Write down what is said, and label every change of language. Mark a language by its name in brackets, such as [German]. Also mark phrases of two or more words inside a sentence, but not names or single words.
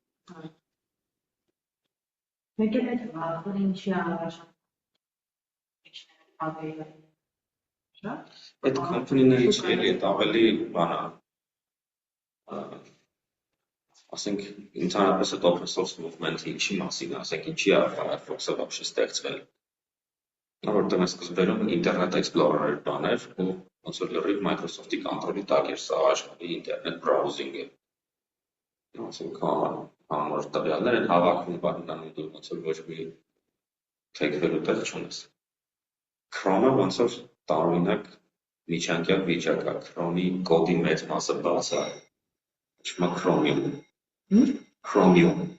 [Armenian] Մեկ էլ այդ վաղը ինչի առաջ Այդ կոմպանիների չի էլի, այդ ավելի բանա, ասենք, ընդհանրապես այդ [English] open source movement- [Armenian] ը ինչի մասին է, ասենք, ինչի է Firefox-ը вообще ստեղծվել։ Որտեղ է սկզբերում Internet Explorer բաներ, ու ոնց որ լրիվ Microsoft-ի կոնտրոլի տակ էր սա աշխարհի ինտերնետ browsing-ը։ Ասենք, համար տվյալներ են հավաքում բանանում, դու ոնց որ ոչ մի թեքվելու տեղ չունես։ Chrome-ը ոնց որ տարօրինակ միջանկյալ վիճակ է, Chrome-ի կոդի մեծ մասը բաց է, չմա Chromium,